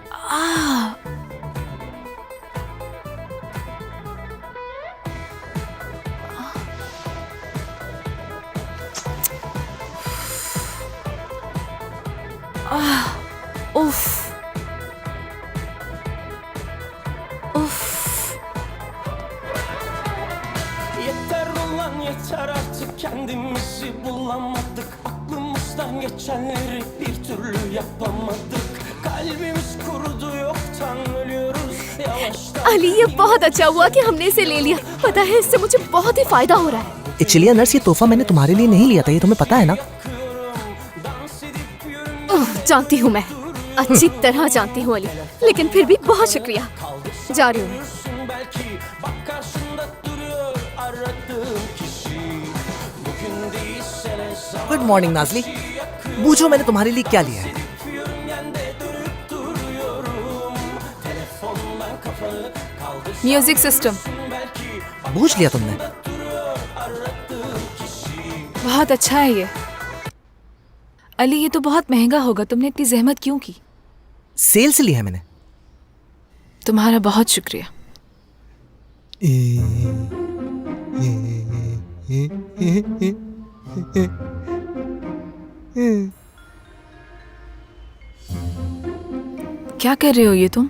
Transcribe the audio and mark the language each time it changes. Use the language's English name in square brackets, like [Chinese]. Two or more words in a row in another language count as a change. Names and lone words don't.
[Turkish] उफ उफ Yeter ulan yeter artık kendimizi bulamadık. Aklımızdan geçenleri bir türlü yapamadık. Kalbimiz kurudu yoktan ölüyoruz yavaştan. [Hindi] अली ये बहुत अच्छा हुआ कि हमने इसे ले लिया। पता है इससे मुझे बहुत ही फायदा हो रहा है। चिलिया नर्स, ये तोहफा मैंने तुम्हारे लिए नहीं लिया था, ये तुम्हें पता है ना? जानती हूँ मैं, अच्छी तरह जानती हूँ अली, लेकिन फिर भी बहुत शुक्रिया। जा रही हूँ मैं। [Turkish] Belki bak karşında duruyor aradığım kişi. Bugün değilse ne zaman [English] good morning [Hindi] नाजली, पूछो मैंने तुम्हारे लिए क्या लिया है? [Turkish] yörüngende dönüp duruyorum. Telefondan kafanı kaldır [English] music system [Turkish] belki [Hindi] पूछ लिया तुमने? [Turkish] aradığım kişi. [Hindi] बहुत अच्छा है ये। अली ये तो बहुत महंगा होगा, तुमने इतनी जहमत क्यों की? सेल से लिया है मैंने। तुम्हारा बहुत शुक्रिया। क्या कर रहे हो ये तुम?